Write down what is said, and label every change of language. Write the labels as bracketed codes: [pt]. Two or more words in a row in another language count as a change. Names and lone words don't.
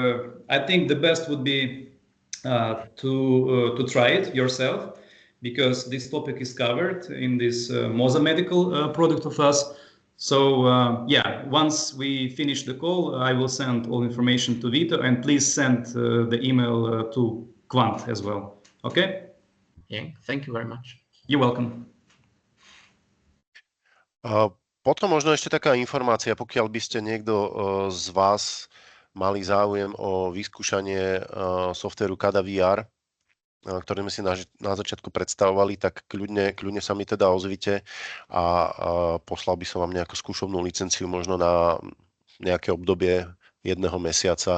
[en] I think the best would be to try it yourself, because this topic is covered in this Moza medical product of us. So yeah, once we finish the call, I will send all information to Vito, and please send the email to Quant as well. Okay? Yeah, thank you very much. You're welcome. [sk] Potom možno ešte taká informácia, pokiaľ by ste niekto z vás mali záujem o vyskúšanie softvéru Kada VR, ktoré sme si na začiatku predstavovali, tak kľudne sa mi teda ozvite a poslal by som vám nejakú skúšobnú licenciu možno na nejaké obdobie 1 mesiaca.